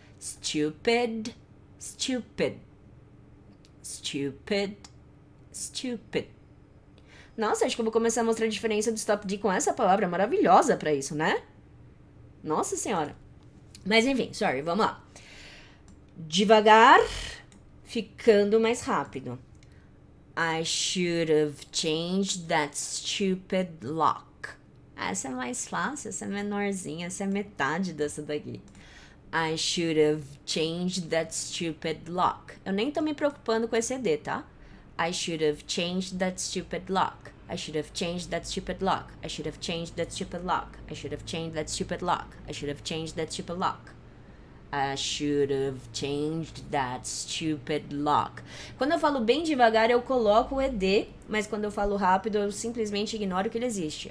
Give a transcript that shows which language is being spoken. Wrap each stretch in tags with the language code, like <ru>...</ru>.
<en>Stupid. Stupid. Stupid. Stupid.</en> <pt>Nossa, acho que eu vou começar a mostrar a diferença do stop D com essa palavra maravilhosa pra isso, né? Nossa senhora. Mas enfim, sorry, vamos lá. Devagar, ficando mais rápido.</pt> <en>I should have changed that stupid lock.</en> <pt>Essa é mais fácil, essa é menorzinha, essa é metade dessa daqui.</pt> <en>I should have changed that stupid lock.</en> <pt>Eu nem tô me preocupando com esse ED, tá?</pt> <en>I should have changed that stupid lock. I should have changed that stupid lock. I should have changed that stupid lock. I should have changed that stupid lock. I should have changed that stupid lock. I should have changed that stupid lock.</en> <pt>Quando eu falo bem devagar, eu coloco o ED, mas quando eu falo rápido, eu simplesmente ignoro que ele existe.</pt>